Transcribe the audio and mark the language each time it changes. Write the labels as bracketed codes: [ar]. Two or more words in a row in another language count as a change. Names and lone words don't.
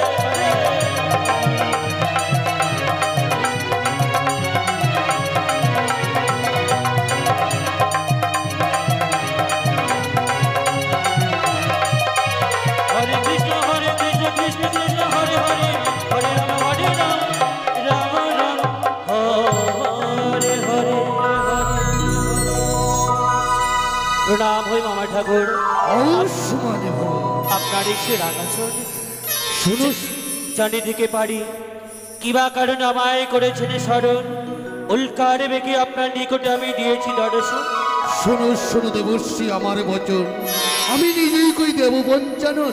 [bn] हरे कृष्ण कृष्ण कृष्ण हरे हरे हरे राम राम हरे हरे প্রণাম হো মামা ঠাকুর [sa] आयुष्मान भव [bn] আপনার একটি রাগাচরণ শুনো চারিদিকে পারি কিবা কারণে আমায় করেছেন স্মরণ, উল্কারে বেগে আপনার নিকটে আমি দিয়েছি দর্শন। শোনো শোনো দেবর্ষি আমার বচন, আমি নিজেই কই দেব পঞ্চানন।